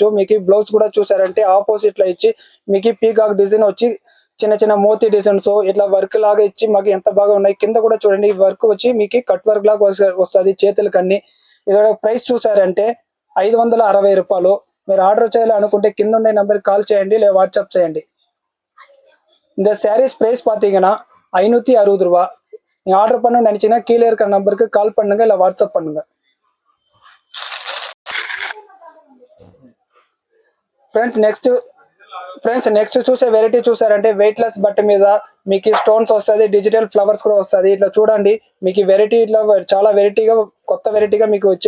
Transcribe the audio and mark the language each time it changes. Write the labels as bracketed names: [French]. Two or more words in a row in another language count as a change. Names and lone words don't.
[Telugu] మీకు బ్లౌజ్ కూడా చూసారంటే ఆపోజిట్ లో ఇచ్చి మీకు [English] peacock design [Telugu] వచ్చి చిన్న చిన్న మోతీ డిజైన్స్ ఇట్లా వర్క్ లాగా ఇచ్చి మాకు ఎంత బాగా ఉన్నాయి. కింద కూడా చూడండి వర్క్ వచ్చి మీకు [English] cut work [Telugu] లాగా వస్తుంది చేతులకి అన్ని. ఇది ప్రైస్ చూసారంటే 560 రూపాయలు. మీరు ఆర్డర్ చేయాలి అనుకుంటే కింద ఉండే నెంబర్కి కాల్ చేయండి, లేదా వాట్సాప్ చేయండి. [Tamil] இந்த [English] sarees price [Tamil] பாத்தீங்கன்னா 560 ரூபாய். நீங்க ஆர்டர் பண்ண நினைச்சீங்கன்னா கீழே இருக்கிற நம்பருக்கு கால் பண்ணுங்க, இல்ல வாட்ஸ்அப் பண்ணுங்க. [English] friends next [Telugu] చూసే వెరైటీ చూసారంటే [English] weight less [Telugu] బట్ట మీద మీకు స్టోన్స్ వస్తుంది, [English] digital flowers [Telugu] కూడా వస్తుంది. ఇట్లా చూడండి, మీకు వెరైటీ ఇట్లా చాలా వెరైటీగా కొత్త వెరైటీగా మీకు వచ్చినాడు.